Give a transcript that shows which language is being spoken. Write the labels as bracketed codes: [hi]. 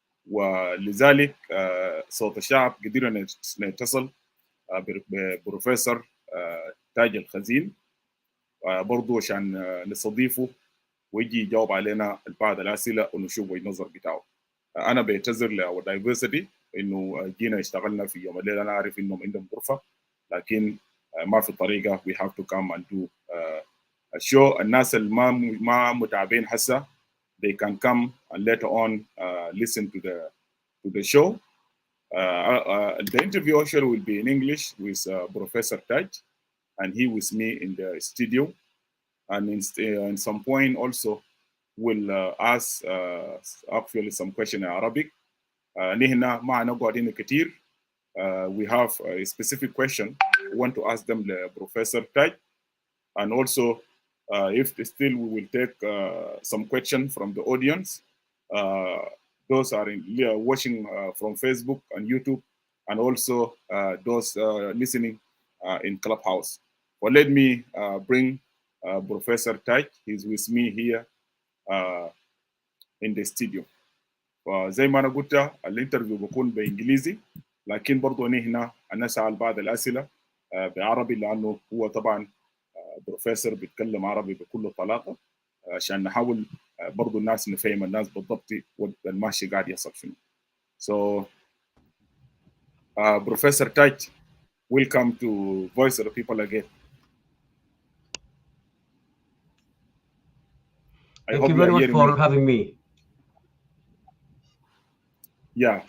[ar] ولذلك صوت الشعب قدرنا نتصل ببروفيسور تاج الخزين برضو عشان نستضيفه ويجي يجاوب علينا بعض الأسئلة ونشوف النظر بتاعه. أنا بعتذر لأور دايفرسيتي إنه جينا اشتغلنا في يوم الليل. أنا عارف إنهم عندهم غرفة لكن ما في طريقة [en] we have to come and do a show. [ar] الناس اللي ما متابعين هسه [en] they can come and later on listen to the show. The interview actually will be in English with Professor Taj, and he with me in the studio. And in some point also will ask actually some question in Arabic. [ar] نحن معنا قاعدين كتير. [en] We have a specific question we want to ask them the Professor Taj, and also if still we will take some question from the audience. Those are watching from Facebook and YouTube, and also those listening in Clubhouse. But let me bring Professor Taj. He's with me here in the studio. [ar] زي ما انا قلت الانترفيو بكون بانجليزي، لكن برضه هنا نسال بعض الاسئله بعربي، لانه هو طبعا بروفيسور بيتكلم عربي بكل طلاقه، عشان نحاول برضه الناس نفهم الناس بالضبط الماشي قاعد يحصل شنو. [en] So Professor Taj, welcome to Voice of the People again. Thank you very much for having me. Yeah,